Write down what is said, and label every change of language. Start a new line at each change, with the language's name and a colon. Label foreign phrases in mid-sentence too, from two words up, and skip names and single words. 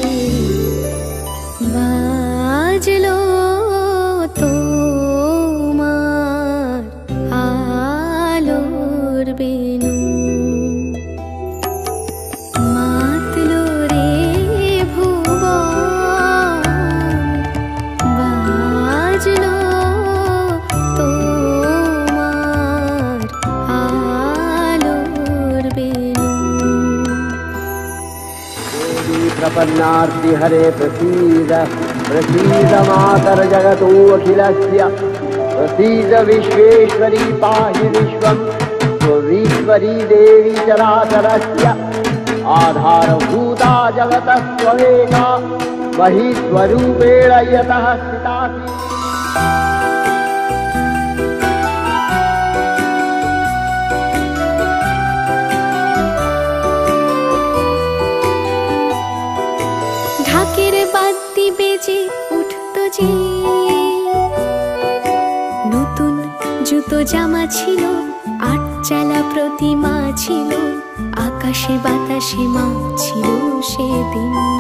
Bangla: বাজলো তোমার আলোর বেনু, মাতলো রে ভুবন, বাজলো তোমার আলোর বেনু।
Sanskrit: प्रपन्नार्ति हरे प्रसीद प्रसीद मातर जगतो अखिलस्य, प्रसीद विश्वेश्वरी पाहि विश्वं त्वमीश्वरी देवी चराचरस्य। आधारभूता जगतः त्वमेका महीश्वरूपेण यतः स्थितासि।
Bangla: ঢাকের বাদ্যি বেজে উঠতো যে, নতুন জুতো জামা ছিল, আটচালা প্রতিমা ছিল, আকাশে বাতাসে মা ছিল সেদিন।